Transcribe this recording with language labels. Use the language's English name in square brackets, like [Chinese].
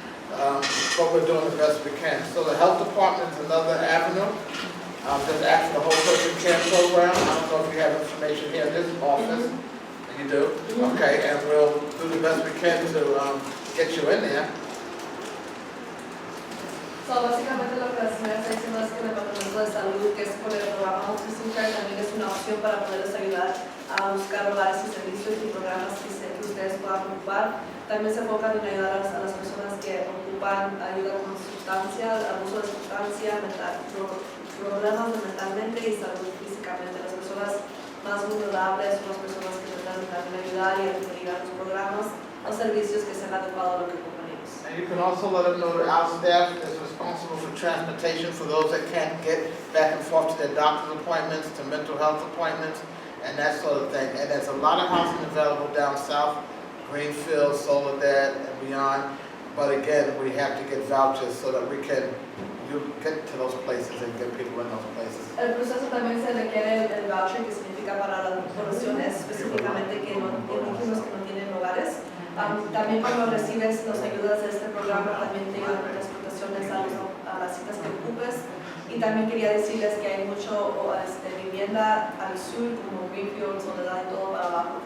[English] But we're doing the best we can. So the health department is another avenue. There's actually the whole social care program. I don't know if you have information here in this office. You do? Okay, and we'll do the best we can to get you in there. [Spanish] So, básicamente lo que la señora está diciendo es que el Departamento de Salud, que es por el programa Autism Care, también es una opción para poderles ayudar a buscar hogares y servicios y programas que ustedes puedan ocupar. También se enfocan en ayudar a las personas que ocupan ayuda con sustancias, abuso de sustancia, problemas mentalmente y salud físicamente. Las personas más vulnerables son las personas que necesitan ayudar y referir a los programas o servicios que sean adecuados a lo que ocupan ellos. [English] And you can also let them know that our staff is responsible for transportation for those that can't get back and forth to their doctor's appointments, to mental health appointments, and that sort of thing. And there's a lot of housing available down south, Greenfield, Soledad, and beyond. But again, we have to get vouchers so that we can get to those places and get people in those places. [Spanish] El proceso también se requiere el voucher, que significa para las poblaciones específicamente que no tienen hogares. También cuando recibes las ayudas de este programa, también te ayudan con transportaciones a las citas que ocupes. Y también quería decirles que hay mucho vivienda al sur, como Greenfield, Soledad y todo para abajo.